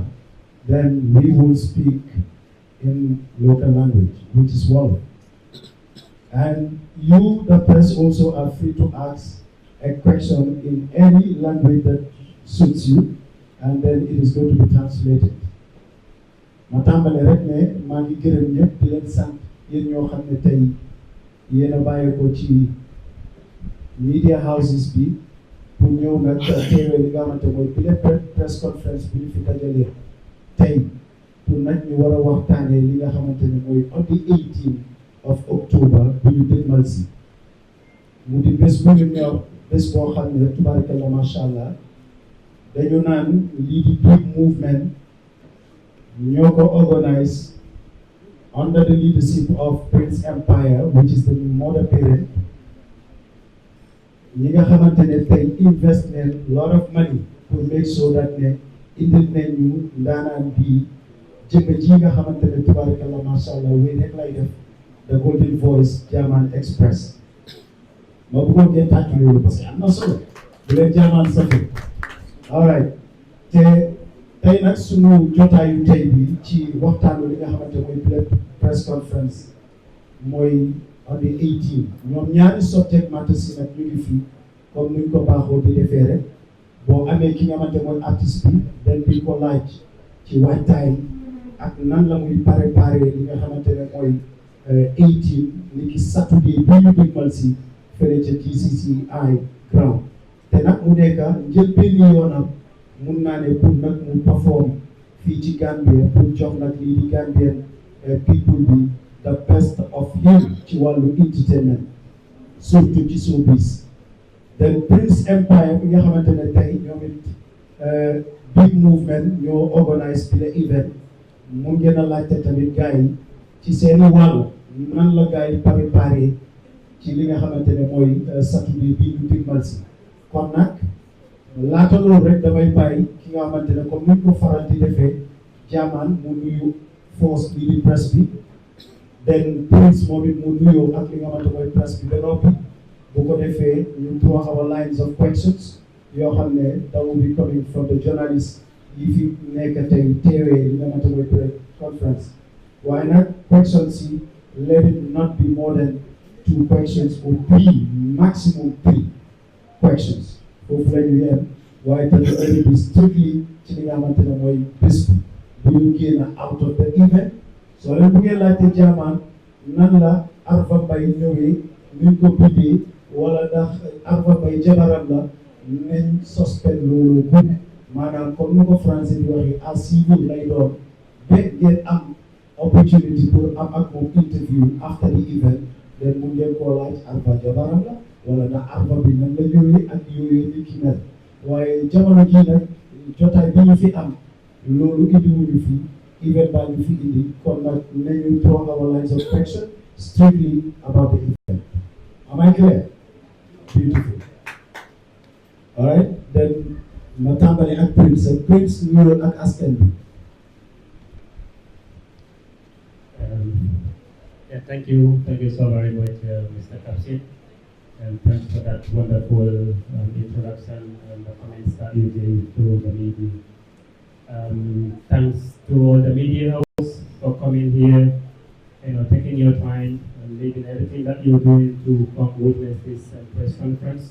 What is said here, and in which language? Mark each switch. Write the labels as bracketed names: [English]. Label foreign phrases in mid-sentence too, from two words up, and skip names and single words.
[English] Then we will speak in local language, which is Wolof. And you, the press, also are free to ask a question in any language that suits you, and then it is going to be translated. [Wolof] Ma tàmbale rek ne maa ngi gërëm ñëpp di leen sant yéen ñoo xam ne tey yéen a bàyyi ko ci [English] media houses [Wolof] bi pour ñëw nag teewee li nga xamante mooy bi [English] press conference [Wolof] bi ñu fi dajalee tey pour nag ñu war a waxtaanee li nga xamante ne mooy [English] on the 18th of October [Wolof] bu ñu dégmal si mu di bés bu ñu ñor bés boo xam ne [Arabic] تبارك الله ما شاء الله [Wolof] dañu naan lii di [English] big movement [Wolof] ñoo ko organise [English] under the leadership of Prince Empire, which is the mother parent. [Wolof] ñi nga xamante ne tey invest nañ [English] lot of money [Wolof] pour [English] make sure that [Wolof] ne indil nañ ñu ndaanaan bii jëmm ji nga xamante ne [Arabic] تبارك الله ما شاء الله [Wolof] wéy rek lay def [English] the golden voice [Wolof] JAHMAN Express. ma bëggoon ngeen tàcc loolu parce que am na solo bu leen JAHMAN safe. [English] all right [Wolof] te tey nag sunu jotaayu tey bi ci waxtaanu li nga xamante mooy [English] press conference [Wolof] mooy [English] on the 18 [Wolof] ñoom ñaari [English] subject matter [Wolof] si nag ñu ngi fi comme nuñ ko baaxoo di defee rek boo amee ki nga xamante mooy artiste bi den bi ko laaj ci waajtaay ak nan la muy préparé li nga xamante ne mooy 18 ni ki Saturday bi ñu dégmal si fële ca GCCI ground te nag mu nekk njëlbéen yoonam mun naa ne pour nag mu perform fii ci Gambia pour jox nag lii di [English] Gambian people [Wolof] bi [English] the best of him [Wolof] ci wàllu entertainment surtout ci showbiz. then Prince Empire bi nga xamante ne tey ñoom it [English] big movement [Wolof] ñoo organise bi la event mun ngeen a laajte tamit gars yi ci seeni wàll nan la gars yi préparé ci li nga xamante ne mooy Saturday bii ñu digmal si kon nag laata loolu rek damay bàyyi ki nga xamante ne comme ni ko faral di defee JAHMAN mu nuyu force bi di presse bi then Prince moom it mu nuyoo ak li nga xamante mooy presse bi ba noppi bu ko defee ñu [English] draw our lines of questions [Wolof] yoo xam ne [English] that will be coming from the journalists [Wolof] yi fi nekk tey teewee li nga xamante mooy [English] press conference [Wolof] waaye nag questions yi [English] let it not be more than 2 questions or 3 maximum 3 questions [Wolof] foofu la ñu yem waaye tamit dañuy bi strictly ci li nga xamante ne mooy bés bi bu ñu génn [English] out of the event [Wolof] soo leen bu ngeen laajte JAHMAN nan la Arfa Mbay ñëwee nuñ ko bindee wala ndax Arfa Mbay jabaram la nañ suspend loolu bu maanaam comme ni ko français di waxee [French] à suivre [Wolof] lay doon ba ngeen am opportunity pour am ak moom interview [English] after the event [Wolof] then mu ngeen koo laaj Alpha jabaram la wala na Alpha bi nan la yooyee ak yooyee ni ki mel waaye jamono jii nag jotaay bi ñu fi am loolu indiwuñu fi event baa ñu fi indi kon nag nañu [English] draw our lines of action strictly about the event. Am I clear? Beautiful. All right, then [Wolof] ma tàmbali ak Prince nuyoo ak askan bi. [English] Yeah, thank you so very much, Mr. Kapsit, and thanks for that wonderful introduction and the comments that you gave to the media. Thanks to all the media hosts for coming here, taking your time and leaving everything that you're doing to come witness this press conference.